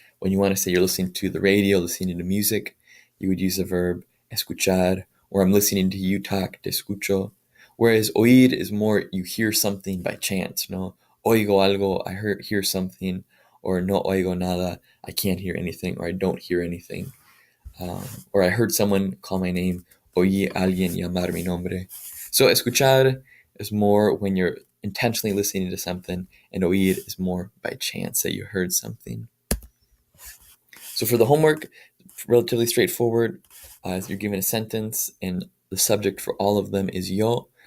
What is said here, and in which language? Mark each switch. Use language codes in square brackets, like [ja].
[en] when you want to say you're listening to the radio, listening to music, you would use the verb escuchar, or I'm listening to you talk, [es] te escucho. [en] Whereas oír is more you hear something by chance, no? [es] Oigo algo, [en] I hear something, or [es] no oigo nada, [en] I can't hear anything, or I don't hear anything. Or I heard someone call my name, [es] oí alguien llamar mi nombre. [en] So escuchar is more when you're intentionally listening to something, and oír is more by chance that you heard something. So for the homework, relatively straightforward. You're given a sentence, and the subject for all of them is yo.